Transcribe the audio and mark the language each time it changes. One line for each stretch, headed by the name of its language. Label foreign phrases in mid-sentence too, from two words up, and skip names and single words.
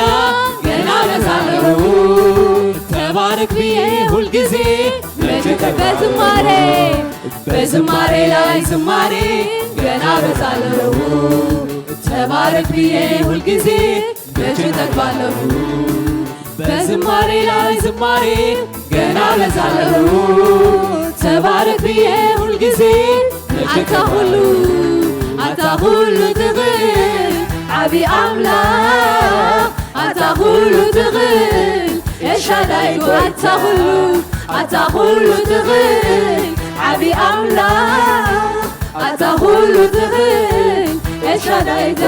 Amharic: ገና በዛለሁ ተባረክ ብዬ ሁልጊዜ መቼ ጠግባለሁ በዝማሬ ላይ ዝማሬ ገና በዛለሁ ተባረክ ብዬ ሁልጊዜ መቼ ጠግባለሁ በዝማሬ ላይ ዝማሬ ገና በዛለሁ ተባረክ ብዬ ሁልጊዜ
Tigrinya: አንተ ሁሉ ትኽእል ዓብይ አምላክ አንተ ሁሉ ትኽእል ኤልሻዳይ አንተ ሁሉ ትኽእል ዓብይ አምላክ አንተ ሁሉ ትኽእል ኤልሻዳይ